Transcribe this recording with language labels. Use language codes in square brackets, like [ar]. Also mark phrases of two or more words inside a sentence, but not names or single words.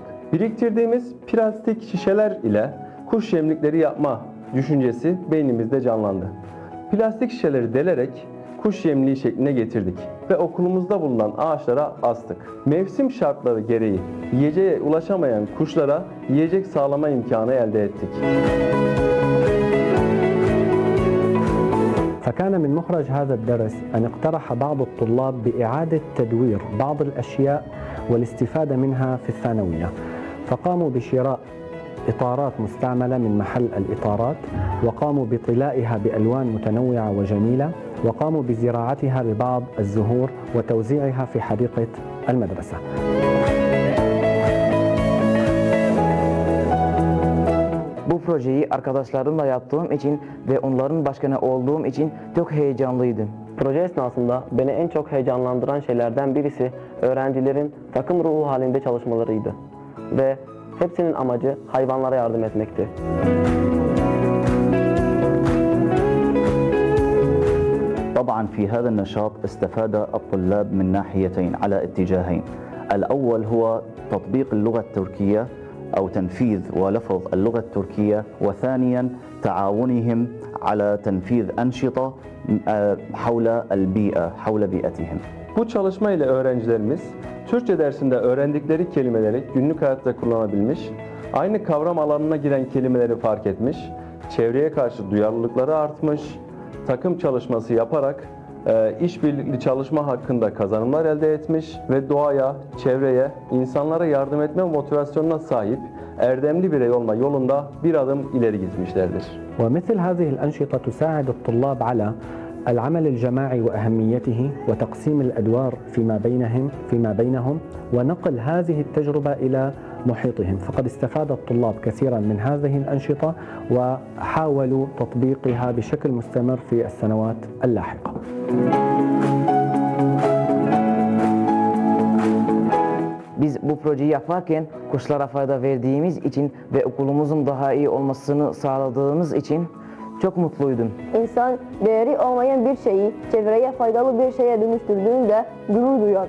[tr] Biriktirdiğimiz plastik şişeler ile kuş yemlikleri yapma düşüncesi beynimizde canlandı. Plastik şişeleri delerek kuş yemliği şekline getirdik ve okulumuzda bulunan ağaçlara astık. Mevsim şartları gereği yiyeceğe ulaşamayan kuşlara yiyecek sağlama imkanı elde ettik. [ar] فكان من مخرج هذا الدرس أن اقترح بعض الطلاب بإعادة تدوير بعض الأشياء والاستفادة منها في الثانوية، فقاموا بشراء إطارات مستعملة من محل الإطارات، وقاموا بطلائها بألوان متنوعة وجميلة، وقاموا بزراعتها ببعض الزهور وتوزيعها في حديقة المدرسة. [tr] Bu projeyi arkadaşlarımla yaptığım için ve onların başkanı olduğum için çok heyecanlıydım. Proje esnasında beni en çok heyecanlandıran şeylerden birisi öğrencilerin takım ruhu halinde çalışmalarıydı ve hepsinin amacı hayvanlara yardım etmekti. [ar] طبعا في هذا النشاط استفاد الطلاب من ناحيتين على اتجاهين. الأول هو تطبيق اللغة التركية أو تنفيذ ولفظ اللغة التركية، وثانيا تعاونهم على تنفيذ أنشطة حول البيئة، حول بيئتهم. [tr] Bu çalışma ile öğrencilerimiz Türkçe dersinde öğrendikleri kelimeleri günlük hayatta kullanabilmiş, aynı kavram alanına giren kelimeleri fark etmiş, çevreye karşı duyarlılıkları artmış, takım çalışması yaparak işbirlikli çalışma hakkında kazanımlar elde etmiş ve doğaya, çevreye, insanlara yardım etme motivasyonuna sahip erdemli birey olma yolunda bir adım ileri gitmişlerdir. [ar] ومثل هذه الأنشطة تساعد الطلاب على العمل الجماعي وأهميته وتقسيم الأدوار فيما بينهم ونقل هذه التجربة إلى محيطهم، فقد استفاد الطلاب كثيرا من هذه الأنشطة وحاولوا تطبيقها بشكل مستمر في السنوات اللاحقة. [tr] Biz bu projeyi yaparken kuşlara fayda verdiğimiz için ve okulumuzun daha iyi olmasını sağladığımız için çok mutluydum. İnsan değeri olmayan bir şeyi çevreye faydalı bir şeye dönüştürdüğünde gurur duyar.